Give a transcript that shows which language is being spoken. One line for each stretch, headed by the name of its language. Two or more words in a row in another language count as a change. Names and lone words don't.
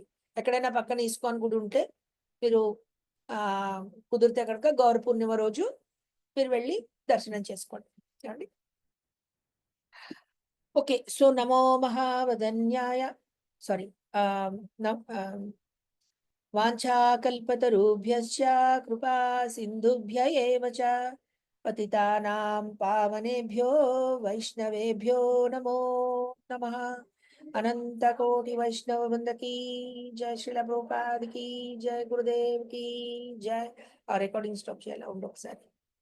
Telugu: ఎక్కడైనా పక్కన ఇస్కాన్ గుడి ఉంటే మీరు ఆహ్, కుదిరితే గనక గౌర పూర్ణిమ రోజు మీరు వెళ్లి దర్శనం చేసుకోండి. ఏవండి? ఓకే. సో,
Sanskrit: నమో మహావదన్యాయ
Telugu: సారీ ఆహ్, నం ఆహ్,
Sanskrit: వాంఛాకల్పతరుభ్యశ్చ కృపా సింధుభ్య ఏవ చ పతితానాం పావనేభ్యో వైష్ణవేభ్యో నమో నమః. అనంత కోటి వైష్ణవ వృంద
Hindi: की जय.
Telugu: శ్రీల ప్రభుపాద
Hindi: की जय.
Telugu: గురుదేవ్
Hindi: की जय.
Telugu: ఆ
English: recording stop
Telugu: చేయాలా? ఉండు ఒకసారి.